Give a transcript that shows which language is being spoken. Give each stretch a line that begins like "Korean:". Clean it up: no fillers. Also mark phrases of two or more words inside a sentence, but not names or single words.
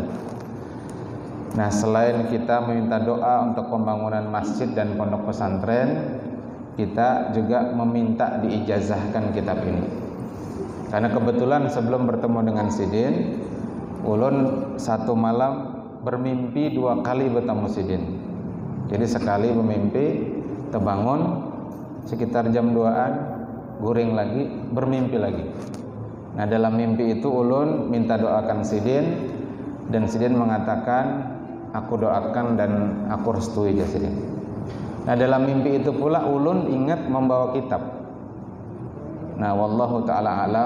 Indonesian: Nah, selain kita meminta doa untuk pembangunan masjid dan pondok pesantren, kita juga meminta diijazahkan kitab ini. Karena kebetulan sebelum bertemu dengan Sidin, ulun satu malam bermimpi 2 kali bertemu Sidin. Jadi sekali bermimpi terbangun sekitar jam 2-an, guring lagi, bermimpi lagi. Nah, dalam mimpi itu ulun minta doakan Sidin dan Sidin mengatakan aku doakan dan aku restui ya Sidin. Nah, dalam mimpi itu pula ulun ingat membawa kitab.
Arabic: Nah, والله تعالى أعلم.